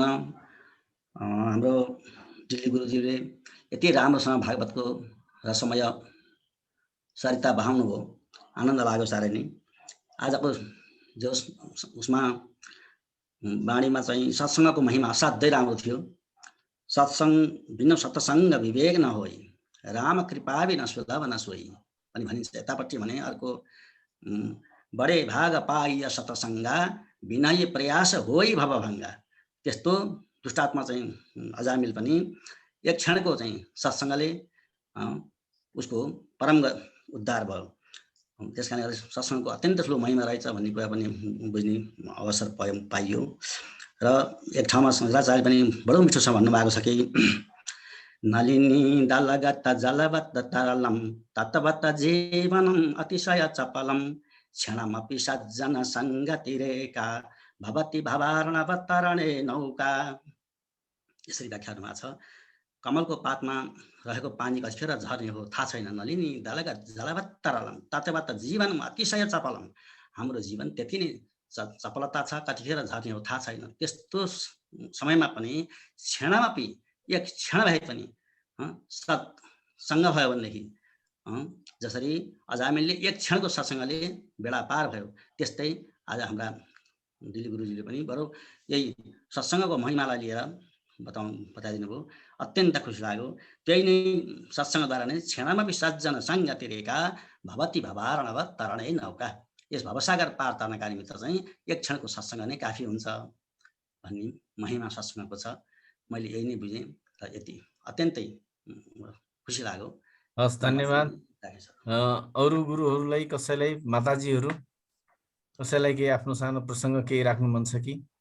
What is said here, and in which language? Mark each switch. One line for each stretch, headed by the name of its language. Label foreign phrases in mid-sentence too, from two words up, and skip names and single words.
Nepali: हाम्रो दिल्ली गुरुजीले यति राम्रोसँग भागवतको रसमय सरिता बहाउनु भयो, आनन्द लाग्यो साह्रै नै। आजको जो उसमा बाणीमा चाहिँ सत्सङ्गको महिमा असाध्यै राम्रो थियो।
Awadhi: सत्सङ्ग बिना सत्सङ्ग विवेक न होई, राम कृपा बिना सुलभ न सोई पनि भनिन्छ।
Nepali: यतापट्टि भने अर्को
Awadhi: बडे भाग पाइय सत्सङ्गा विनय प्रयास होई भवभङ्गा।
Nepali: त्यस्तो दुष्टात्मा चाहिँ अजामिल पनि एक क्षणको चाहिँ सत्सङ्गले उसको परम उद्धार भयो। त्यस कारणले सत्सङ्गको अत्यन्त ठुलो महिमा रहेछ भन्ने कुरा पनि बुझ्ने अवसर पाइयो। र एक ठाउँमा शङ्कराचार्य पनि बडो मिठोसँग भन्नुभएको छ कि
Sanskrit: नलिनी दलगत जलवत तरलम तत्वत जीवनम अतिशय चपलम क्षणमपि सज्जन सङ्गतिरेका भवति भवार्णवतरणे नौका।
Nepali: यसरी व्याख्या हुनुभएको छ। कमलको पातमा रहेको पानी कतिखेर झर्ने हो थाहा छैन।
Sanskrit: नलिनी दलगत जलवत तरलम तत्वत जीवनम अतिशय चपलम।
Nepali: हाम्रो जीवन त्यति नै चपलता छ, कतिखेर झर्ने हो थाहा छैन। त्यस्तो समयमा पनि क्षणमपि एक क्षण भए पनि सत्सङ्ग भयो भनेदेखि जसरी अजामिलले एक क्षणको सत्सङ्गले बेडा पार भयो, त्यस्तै आज हाम्रा दिल्ली गुरुजीले पनि बरु यही सत्सङ्गको महिमालाई लिएर बताइदिनु भयो। अत्यन्त खुसी लाग्यो। त्यही नै सत्सङ्गद्वारा नै
Sanskrit: क्षणमपि सज्जन सङ्गतिरेका भवति भवार्णव तरणै नौका।
Nepali: यस भवसागर पार तर्नका निमित्त चाहिँ एक क्षणको सत्सङ्ग नै काफी हुन्छ भन्ने महिमा सत्सङ्गको छ। मैले यही नै बुझेँ र यति अत्यन्तै खुसी लाग्यो। हस्, धन्यवाद। अरू गुरुहरूलाई, कसैलाई, माताजीहरू कसैलाई केही आफ्नो सानो प्रसङ्ग केही राख्नु मन छ कि?